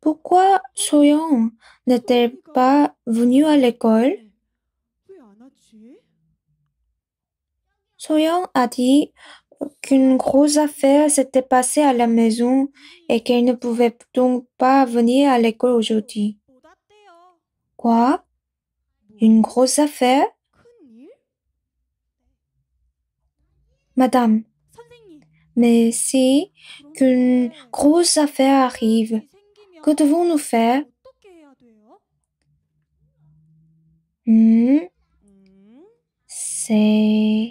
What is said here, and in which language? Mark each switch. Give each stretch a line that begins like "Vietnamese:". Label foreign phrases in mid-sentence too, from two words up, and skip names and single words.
French: pourquoi Soyeon n'est-elle pas venue à l'école?
Korean: 왜 안 왔지?
French: Soyeon a dit qu'une grosse affaire s'était passée à la maison et qu'elle ne pouvait donc pas venir à l'école aujourd'hui.
Korean: 못 왔대요.
French: Quoi? Une grosse affaire?
Korean: 큰일?
French: Madame,
Korean: 선생님.
French: mais si qu'une grosse affaire arrive,
Korean: 생기면
French: que devons-nous faire?
Korean: 어떻게 해야 돼요?
French: C'est...